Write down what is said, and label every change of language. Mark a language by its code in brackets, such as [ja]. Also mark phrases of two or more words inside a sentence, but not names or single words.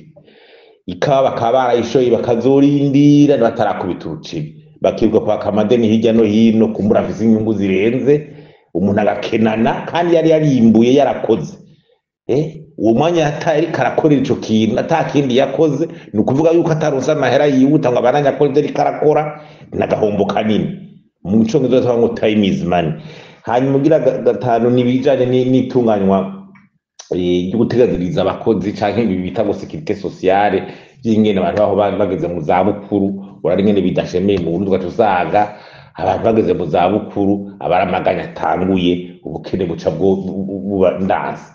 [rn] Ikawa bakaba barayishoye bakazorindira batarakubita uruceri, bakiruka kwaka amadeni hirya no hino, kumbura afise inyungu zirenze, umuntu agakenana kandi yari yarimbuye yarakoze. Uwo mwanya ariko arakorera ico kintu atakindi yakoze, ni ukuvuga yuko ataronse amahera yihuta ngo abananye akora ivyo ariko arakora, n'agahombo kanini. Mu congereza tuvuga ngo [en] time is money. [rn] Hanyuma ugira gatanu n'ibijanye n'itunganywa ryo guteganyiriza abakozi canke ibi bita ngo [fr] sécurité sociale, [rn] y'ingene abantu baho bageze mu zabukuru, urari ingene bidashemeye mu Burundi, ugaca usanga abantu bageze mu zabukuru abaramaganya atanguye, ubukene buca buba ndanse.